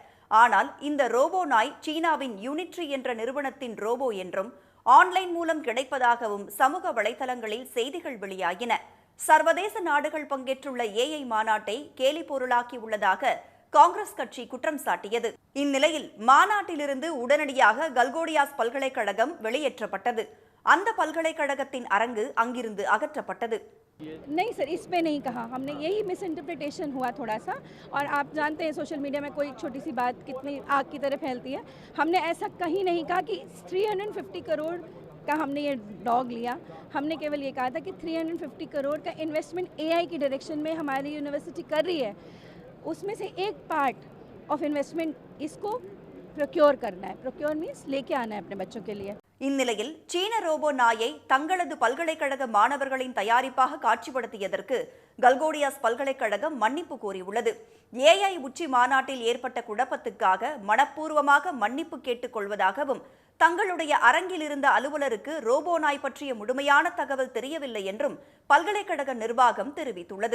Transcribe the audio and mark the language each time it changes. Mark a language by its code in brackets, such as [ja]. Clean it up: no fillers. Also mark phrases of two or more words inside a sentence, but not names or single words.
[ta] ஆனால் இந்த ரோபோ நாய் சீனாவின் யூனிட்ரி என்ற நிறுவனத்தின் ரோபோ என்றும் ஆன்லைன் மூலம் கிடைப்பதாகவும் சமூக வலைதளங்களில் செய்திகள் வெளியாகின. சர்வதேச நாடுகள் பங்கேற்றுள்ள AI மாநாட்டை கேலி பொருளாக்கி உள்ளதாக காங்கிரஸ் கட்சி குற்றம் சாட்டியது. இந்நிலையில் மாநாட்டிலிருந்து உடனடியாக கல்கோடியாஸ் பல்கலைக்கழகம் வெளியேற்றப்பட்டது. அந்த பல்கலைக்கழகத்தின் அரங்கு அங்கிருந்து அகற்றப்பட்டது. [hi] नहीं सर, इस पे नहीं कहा हमने, यही [en] misinterpretation [hi] हुआ थोड़ा सा। और आप जानते हैं [en] social media [hi] में कोई छोटी सी बात कितनी आग की तरह फैलती है। हमने ऐसा कहीं नहीं कहा कि 350 करोड़ का हमने ये डॉग लिया। हमने केवल ये कहा था कि 350 करोड़ का इन्वेस्टमेंट AI की डायरेक्शन में हमारी यूनिवर्सिटी कर रही है, उसमें से एक [en] part of investment [hi] इसको प्रोक्योर करना है। [en] procure means [hi] लेके आना है अपने बच्चों के लिए। [ta] இந்நிலையில் சீன ரோபோ நாயை தங்களது பல்கலைக்கழக மாணவர்களின் தயாரிப்பாக காட்சிப்படுத்தியதற்கு கல்கோடியாஸ் பல்கலைக்கழகம் மன்னிப்பு கோரியுள்ளது. AI உச்சி மாநாட்டில் ஏற்பட்ட குழப்பத்துக்காக மனப்பூர்வமாக மன்னிப்பு கேட்டுக் கொள்வதாகவும், தங்களுடைய அரங்கில் இருந்த அலுவலருக்கு ரோபோ நாய் பற்றிய முழுமையான தகவல் தெரியவில்லை என்றும் பல்கலைக்கழக நிர்வாகம் தெரிவித்துள்ளது.